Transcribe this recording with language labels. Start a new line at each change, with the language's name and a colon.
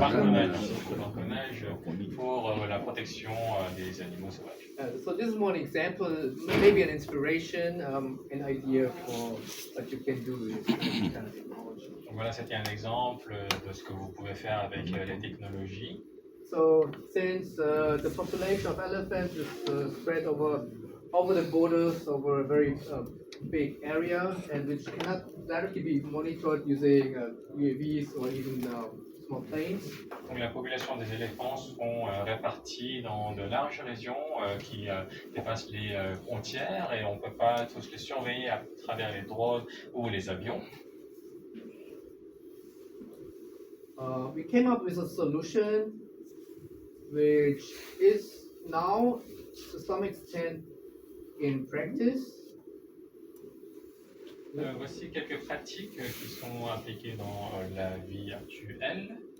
French: braconnage pour la protection des animaux sauvages.
English: So this is one example, maybe an inspiration, an idea for what you can do with this kind of technology.
French: Donc voilà, c'était un exemple de ce que vous pouvez faire avec les technologies.
English: So since the population of elephants is spread over the borders over a very big area and which cannot directly be monitored using UAVs or even small planes.
French: Donc la population des éléphants sont répartis dans de larges régions qui dépassent les frontières et on ne peut pas tous les surveiller à travers les drones ou les avions.
English: We came up with a solution which is now to some extent in practice.
French: Voici quelques pratiques qui sont appliquées dans la vie actuelle.